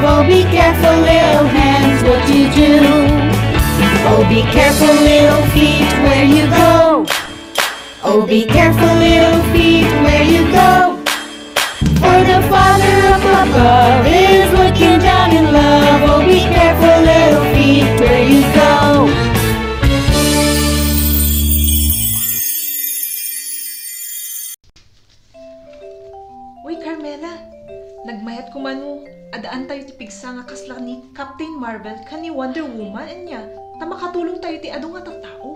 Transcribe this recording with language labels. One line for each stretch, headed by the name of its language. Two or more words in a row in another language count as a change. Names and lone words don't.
English: Oh, be careful, little hands, what you do. Oh, be careful, little feet, where you go. Oh, be careful, little feet, where you go. For the Father up above is looking down in love. Oh, be careful, little feet, where you go.
Iloko: Uy, Carmela, nagmayat ko man mo, adaan tayo ti pigsa nga kasla ni Captain Marvel ka ni Wonder Woman niya. Ta makatulong tayo ti ado nga tattao.